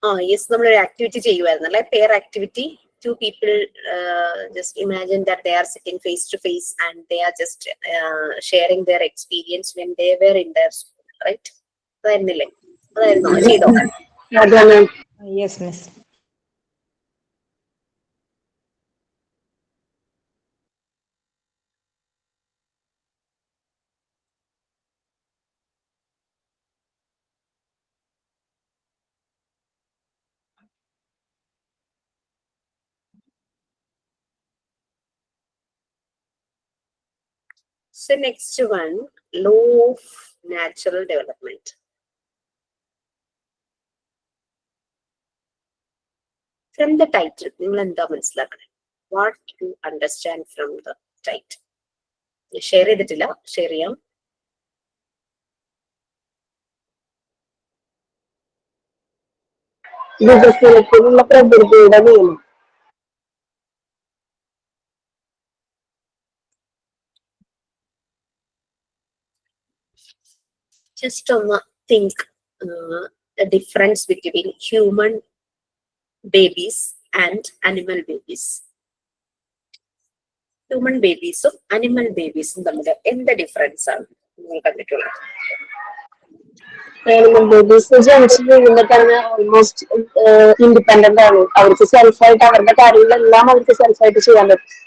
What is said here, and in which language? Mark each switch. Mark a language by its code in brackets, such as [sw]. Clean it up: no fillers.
[ml] Yes, നമ്മളൊരു activity ചെയ്യുമായിരുന്നു അല്ലെ, pair activity. [en] 2 people just imagine that they are sitting face to face and they are just sharing their experience when they were in their school, right? [ml] അതായിരുന്നില്ലേ? അതായിരുന്നോ? ചെയ്തോ? അതെ മാം. [en] Yes, miss. So next one, law of natural development. From the title, [ml] നിങ്ങൾ എന്താ മനസ്സിലാക്കണേ? [en] What you understand from the title? [ml] Share ചെയ്തിട്ടില്ല, share ചെയ്യാം. വികസനത്തിനുള്ള പ്രകൃതിയുടെ നിയമം. [en] Just think the difference between human babies and animal babies. [ml] Human babies ഉം animal babies ഉം തമ്മിൽ എന്ത് ഡിഫറൻസ് ആണ് നിങ്ങൾ കണ്ടിട്ടുള്ളത്? animal babies ജനിച്ചു വീഴുമ്പോൾ തന്നെ ഓൾമോസ്റ്റ് ഇൻഡിപെൻഡന്റ് ആണ്. അവർക്ക് സെൽഫായിട്ട് അവരുടെ കാര്യങ്ങളെല്ലാം അവർക്ക് സെൽഫായിട്ട് ചെയ്യാൻ പറ്റും.